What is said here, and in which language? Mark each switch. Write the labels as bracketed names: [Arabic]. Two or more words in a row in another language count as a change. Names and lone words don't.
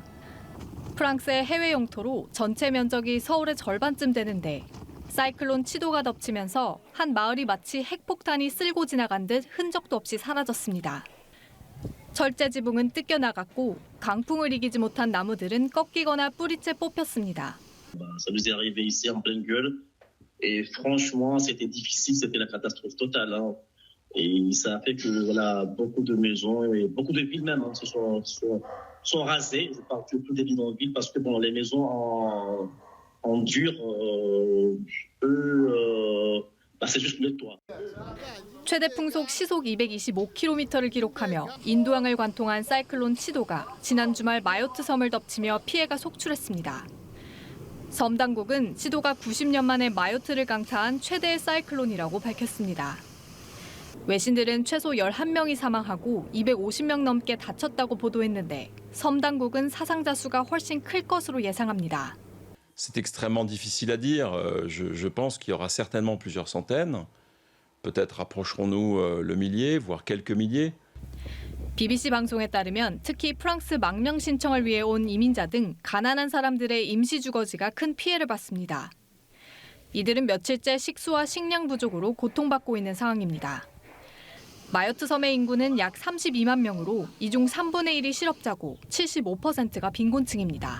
[Korean] 프랑스의 해외 영토로 전체 면적이 서울의 절반쯤 되는데 사이클론 치도가 덮치면서 한 마을이 마치 핵폭탄이 쓸고 지나간 듯 흔적도 없이 사라졌습니다. 철제 지붕은 뜯겨나갔고 강풍을 이기지 못한 나무들은 꺾이거나 뿌리째 뽑혔습니다. [French] Ça nous est arrivé ici en pleine gueule et franchement c'était difficile, c'était la catastrophe totale. Hein. Et ça a fait que voilà, beaucoup de maisons et beaucoup de villes même sont rasées. Je parle surtout des bidonvilles parce que bon, les maisons en dur, c'est juste le toit. [Korean] 최대 풍속 시속 225km를 기록하며 인도양을 관통한 사이클론 치도가 지난 주말 마요트 섬을 덮치며 피해가 속출했습니다. 섬 당국은 치도가 90년 만에 마요트를 강타한 최대의 사이클론이라고 밝혔습니다. 외신들은 최소 11명이 사망하고 250명 넘게 다쳤다고 보도했는데 섬 당국은 사상자 수가 훨씬 클 것으로 예상합니다. [French] C'est extrêmement difficile à dire. Je pense qu'il y aura certainement plusieurs centaines. Peut-être approcherons-nous le millier, voire quelques milliers. [Korean] BBC 방송에 따르면 특히 프랑스 망명 신청을 위해 온 이민자 등 가난한 사람들의 임시 주거지가 큰 피해를 봤습니다. 이들은 며칠째 식수와 식량 부족으로 고통받고 있는 상황입니다. 마요트 섬의 인구는 약 32만 명으로 이 중 3분의 1이 실업자고 75%가 빈곤층입니다.